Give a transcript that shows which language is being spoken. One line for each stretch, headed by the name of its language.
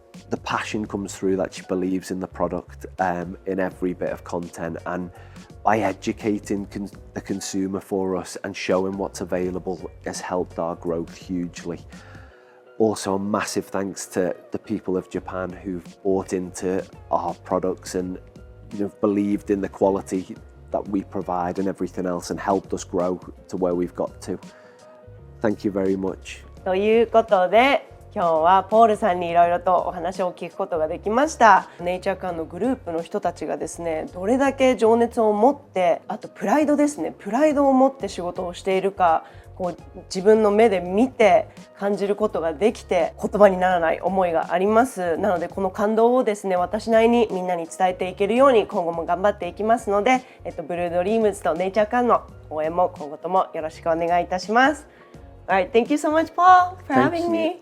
English: the passion comes through that she believes in the product in every bit of content, and by educating the consumer for us and showing what's available has helped our growth hugely. Also, a massive thanks to the people of Japan who've bought into our products and believed in the quality that we provide and everything else and helped us grow to where we've got to. Thank you very much.
Japanese: ということで今日はポールさんにいろいろとお話を聞くことができました。ネイチャー館のグループの人たちがですね、どれだけ情熱を持って、あとプライドですね、プライドを持って仕事をしているか、自分の目で見て感じることができて、言葉にならない思いがあります。なのでこの感動をですね、私なりにみんなに伝えていけるように今後も頑張っていきますので、ブルードリームズとネイチャー館の応援も今後ともよろしくお願いいたします。
English: All right, thank you so much, Paul, for having me.